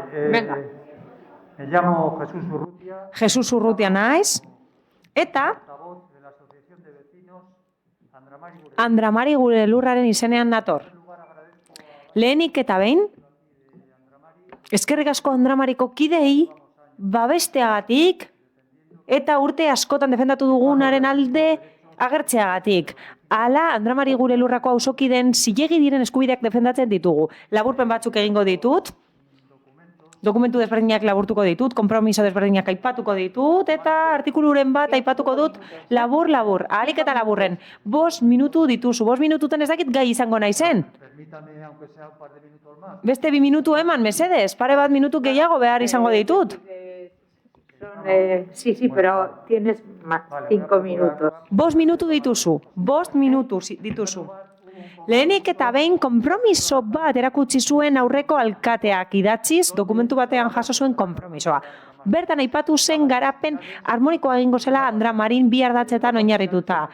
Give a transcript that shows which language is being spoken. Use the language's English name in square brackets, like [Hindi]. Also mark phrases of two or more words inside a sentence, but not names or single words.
[Spanish] Venga. me llamo Jesús Urrutia, [Basque] Jesus Urrutia naiz, eta [Spanish] portavoz de la Asociación de Vecinos Andramari Gure. [Basque] Andramari gure lurraren izenean nator. Lehenik eta behin, eskerrik asko Andramariko kidei, babesteagatik, eta urte askotan defendatu dugunaren alde agertzeagatik. Hala, Andramari gure lurrako auzokideen zilegi diren eskubideak defendatzen ditugu. Laburpen batzuk egingo ditut, dokumentu desberdinak laburtuko ditut, konpromiso desberdinak aipatuko ditut, eta artikuluren bat aipatuko dut labur, ahalik eta laburren. 5 minutu dituzu, 5 minututen ez dakit gai izango naizen. [Spanish] Permítame, aunque sea un par de minutos más. [Basque] Beste 2 minutu eman, mesedez, pare bat minutu gehiago behar izango ditut. [Spanish] Sí, pero tienes más 5 minutos. [Basque] 5 minutu dituzu, 5 minutu dituzu. Lehenik eta behin konpromiso bat erakutsi zuen aurreko alkateak idatziz, dokumentu batean jaso zuen konpromisoa. Bertan aipatu zen garapen harmonikoa egingo zela Andramarin 2 ardatzetan oinarrituta.